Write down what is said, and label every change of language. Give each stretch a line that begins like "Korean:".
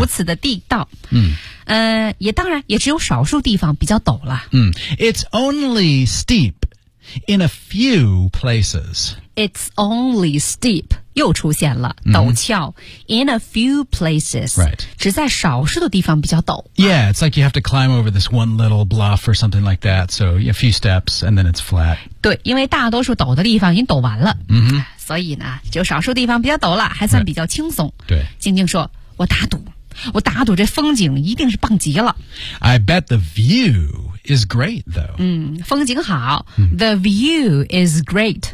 Chinese: 如此的地道、也当然也只有少数地方比较陡了、
English: It's only steep in a few places It's only steep
Chinese: 又出现了、
English: mm-hmm. 陡峭 in a few places. Right.
Chinese: 只在少数的地方比较陡。
English: Yeah, it's like you have to climb over this one little bluff or something like that. So a few steps and then it's flat.
Chinese: 对，因为大多数陡的地方已经陡完了。嗯、mm-hmm. 所以呢，就少数地方比较陡了，还算比较轻松。
English: Right.
Chinese: 对。静静说，我打赌这风景一定是棒极了。
English: I bet the view... is great, though. 嗯，
Chinese: 风景好。
English: Mm. The view is great,、